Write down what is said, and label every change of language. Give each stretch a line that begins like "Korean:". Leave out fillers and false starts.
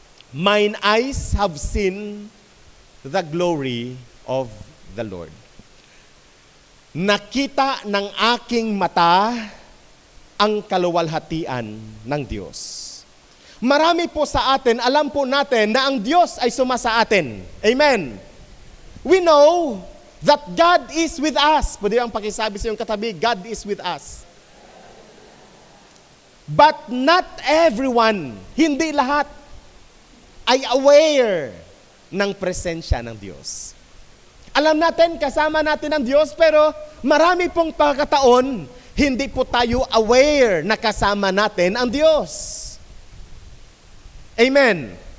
English: Mine eyes have seen the glory of the Lord.
Filipino: Nakita ng aking mata ang kaluwalhatian ng Diyos. Marami po sa atin, alam po natin na ang Diyos ay sumasa atin. Amen.
English: We know that God is with us.
Filipino: Pwede ang pakisabi sa iyong katabi,
English: God is with us. But not everyone,
Filipino: hindi lahat, ay aware ng presensya ng Diyos. Alam natin, kasama natin ang Diyos, pero marami pong pagkataon, hindi po tayo aware na kasama natin ang Diyos. Amen.